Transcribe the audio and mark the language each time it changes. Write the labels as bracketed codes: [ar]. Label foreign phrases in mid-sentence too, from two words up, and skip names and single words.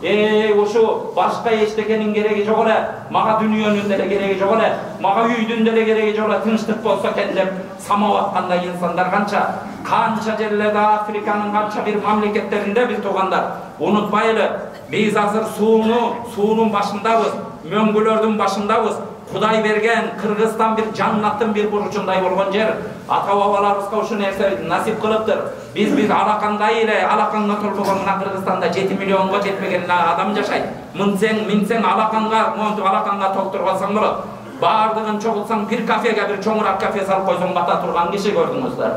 [ky] Ошо башка эчтекенин кереги жок эле, мага дүйнөнүн деле кереги жок эле, мага үйдүн деле кереги жок эле, тынчтык болсо экен деп самап аткандай инсандар канча жерлерде, Африканын канча бир мамлекеттеринде бир туугандар. Унутпайлы, биз азыр суунун башындабыз, мөңгүлөрдүн башындабыз. Кудай берген Кыргызстан bir жаннаттын bir бурчундай болгон жер. Ата-бабаларыбызга ушу нерсе насип кылыптыр. Биз алакандай эле, алаканга толбогон мына Кыргызстанда 7 миллионго жетпеген адам жашайт. Минсең алаканга толтурбасаң болот. Бардыгын чогулсаң bir кафеге, bir чоңураак кафе салып койсоң бата турган киши көрдүңүздөр.